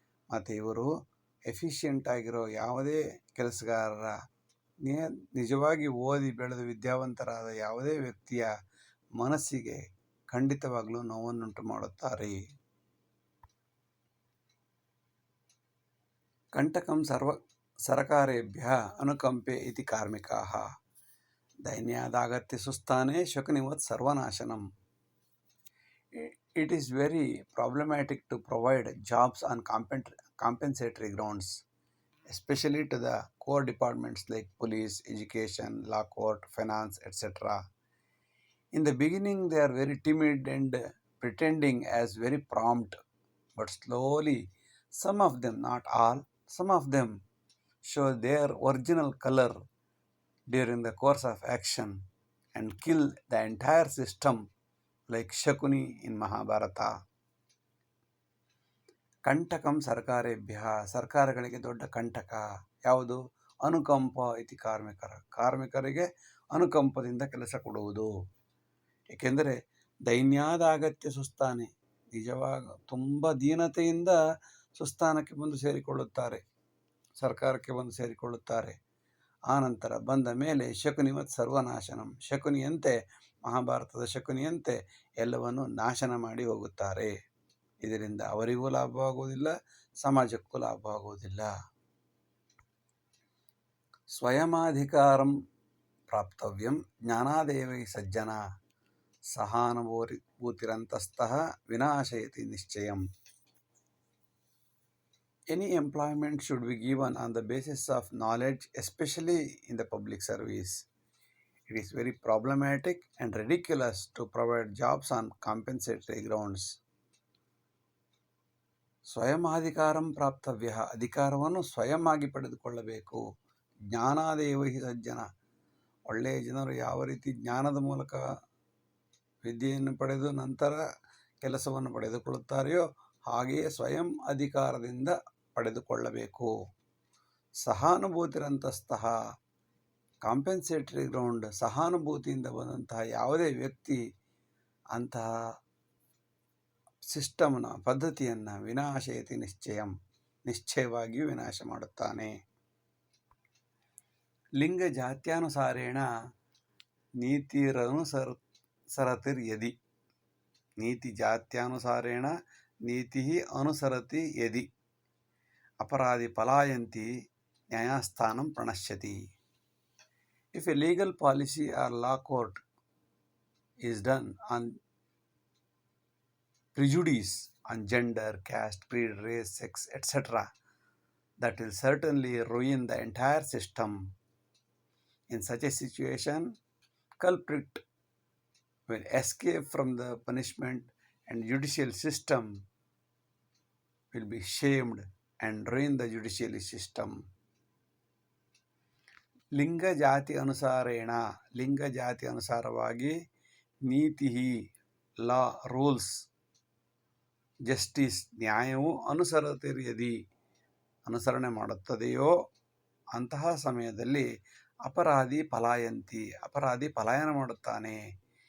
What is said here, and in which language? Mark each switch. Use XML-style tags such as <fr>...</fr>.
<kn>ಮತ್ತು ಇವರು ಎಫಿಷಿಯೆಂಟ್ ಆಗಿರೋ ಯಾವುದೇ ಕೆಲಸಗಾರರ, ನಿಜವಾಗಿ ಓದಿ ಬೆಳೆದು ವಿದ್ಯಾವಂತರಾದ ಯಾವುದೇ ವ್ಯಕ್ತಿಯ ಮನಸ್ಸಿಗೆ ಖಂಡಿತವಾಗಲೂ ನೋವನ್ನುಂಟು ಮಾಡುತ್ತಾರೆ.</kn> <sa>ಕಂಟಕಂ ಸರ್ಕಾರೇಭ್ಯಃ ಅನುಕಂಪೆ ಇತಿ ಕಾರ್ಮಿಕಾಃ, ದೈನ್ಯಾದಾಗತ್ಯ ಸುಸ್ಥಾನೆ ಶಕುನಿವತ್ ಸರ್ವನಾಶನಂ.</sa> <en>It is very problematic to provide jobs on compensatory grounds, especially to the core departments like police, education, law court, finance, etc. In the beginning, they are very timid and pretending as very prompt, but slowly, some of them, not all, some of them show their original color during the course of action and kill the entire system like Shakuni in Mahabharata.</en> <sa>ಕಂಟಕಂ ಸರ್ಕಾರೇಭ್ಯ,</sa> <kn>ಸರ್ಕಾರಗಳಿಗೆ ದೊಡ್ಡ ಕಂಟಕ ಯಾವುದು?</kn> <sa>ಅನುಕಂಪ ಇತಿ</sa> <kn>ಕಾರ್ಮಿಕರಿಗೆ ಅನುಕಂಪದಿಂದ ಕೆಲಸ ಕೊಡುವುದು. ಏಕೆಂದರೆ</kn> <sa>ದೈನ್ಯಾದಾಗತ್ಯ ಸುಸ್ಥಾನೆ,</sa> <kn>ನಿಜವಾಗ ತುಂಬ ದೀನತೆಯಿಂದ ಸುಸ್ಥಾನಕ್ಕೆ ಬಂದು ಸೇರಿಕೊಳ್ಳುತ್ತಾರೆ, ಸರ್ಕಾರಕ್ಕೆ ಬಂದು ಸೇರಿಕೊಳ್ಳುತ್ತಾರೆ. ಆನಂತರ ಬಂದ ಮೇಲೆ</kn> <sa>ಶಕುನಿವತ್ ಸರ್ವನಾಶನಂ,</sa> <kn>ಶಕುನಿಯಂತೆ, ಮಹಾಭಾರತದ ಶಕುನಿಯಂತೆ ಎಲ್ಲವನ್ನು ನಾಶನ ಮಾಡಿ ಹೋಗುತ್ತಾರೆ. ಇದರಿಂದ ಅವರಿಗೂ ಲಾಭವಾಗುವುದಿಲ್ಲ, ಸಮಾಜಕ್ಕೂ ಲಾಭವಾಗುವುದಿಲ್ಲ.</kn> <sa>ಸ್ವಯಮಾಧಿಕಾರಂ ಪ್ರಾಪ್ತವ್ಯಂ ಜ್ಞಾನಾದೇವೈ ಸಜ್ಜನ ಸಹಾನುಭೂತಿರಂತಸ್ತಃ ವಿನಾಶಯತಿ ನಿಶ್ಚಯಂ.</sa> <en>Any employment should be given on the basis of knowledge, especially in the public service. It is very problematic and ridiculous to provide jobs on compensatory grounds.</en> <sa>ಸ್ವಯಮಾಧಿಕಾರಂ ಪ್ರಾಪ್ತವ್ಯ,</sa> <kn>ಅಧಿಕಾರವನ್ನು ಸ್ವಯಂ ಆಗಿ ಪಡೆದುಕೊಳ್ಳಬೇಕು.</kn> <sa>ಜ್ಞಾನಾದೇವ ಹಿ ಸಜ್ಜನ,</sa> <kn>ಒಳ್ಳೆಯ ಜನರು ಯಾವ ರೀತಿ ಜ್ಞಾನದ ಮೂಲಕ ವಿದ್ಯೆಯನ್ನು ಪಡೆದು ನಂತರ ಕೆಲಸವನ್ನು ಪಡೆದುಕೊಳ್ಳುತ್ತಾರೆಯೋ ಹಾಗೆಯೇ ಸ್ವಯಂ ಅಧಿಕಾರದಿಂದ ಪಡೆದುಕೊಳ್ಳಬೇಕು.</kn> <sa>ಸಹಾನುಭೂತಿರಂತಸ್ತಃ,</sa> <en>compensatory ground,</en> <kn>ಸಹಾನುಭೂತಿಯಿಂದ ಬಂದಂತಹ ಯಾವುದೇ ವ್ಯಕ್ತಿ ಅಂತಹ ಸಿಸ್ಟಮ್ನ ಪದ್ಧತಿಯನ್ನು</kn> <sa>ವಿನಾಶಯತಿ ನಿಶ್ಚಯಂ,</sa> <kn>ನಿಶ್ಚಯವಾಗಿಯೂ ವಿನಾಶ ಮಾಡುತ್ತಾನೆ.</kn> <sa>ಲಿಂಗ ಜಾತ್ಯಾನುಸಾರೇಣ ನೀತಿರನುಸರತಿರ್ಯದಿ, ನೀತಿ ಜಾತ್ಯಾನುಸಾರೇಣ ನೀತಿ ಅನುಸರತಿ ಯದಿ ಅಪರಾಧಿ ಪಲಾಯಂತಿ ನ್ಯಾಯಸ್ಥಾನಂ ಪ್ರಣಶ್ಯತಿ.</sa> <en>If a legal policy or law court is done on prejudice on gender, caste, creed, race, sex, etc., that will certainly ruin the entire system. In such a situation, culprit will escape from the punishment and judicial system will be shamed and ruin the judicial system.</en> <sa>ಲಿಂಗ ಜಾತಿ ಅನುಸಾರೇಣ,</sa> <kn>ಲಿಂಗ ಜಾತಿ ಅನುಸಾರವಾಗಿ ನೀತಿ,</kn> <en>law, rules, justice,</en> <kn>ನ್ಯಾಯವು</kn> <sa>ಅನುಸರತಿರ್ಯದಿ,</sa> <kn>ಅನುಸರಣೆ ಮಾಡುತ್ತದೆಯೋ ಅಂತಹ ಸಮಯದಲ್ಲಿ</kn> <sa>ಅಪರಾಧಿ ಪಲಾಯಂತಿ,</sa> <kn>ಅಪರಾಧಿ ಪಲಾಯನ ಮಾಡುತ್ತಾನೆ.</kn>